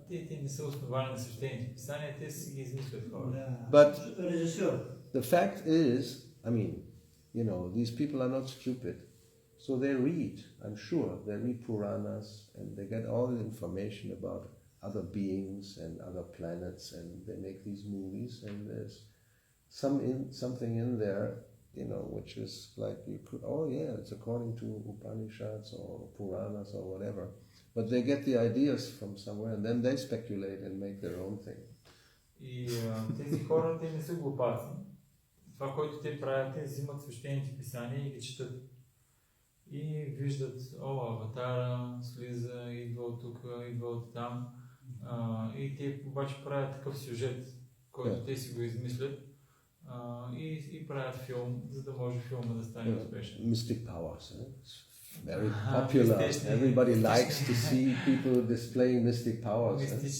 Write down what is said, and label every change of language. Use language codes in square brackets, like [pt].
[bg] Те не са основани на свещените писания, те си ги измислят хора. [en] But the fact is, I mean, you know, these people are not stupid. So they read, I'm sure, they read Puranas and they get all the information about other beings and other planets, and they make these movies, and there's something in there, you know, which is like you could, oh yeah, it's according to Upanishads or Puranas or whatever, but they get the ideas from somewhere and then they speculate and make their own thing. [bg] И тези хора, те не са глупаци. Това, което те правят, те взимат свещените писания и ги четат. И виждат, аватара слиза, идва от тук, идва от там. И те обаче правят такъв сюжет, който те си го измислят и правят филм, за да може филма да стане успешен. [en] Mystic powers, very popular. Everybody likes to see people displaying mystic powers.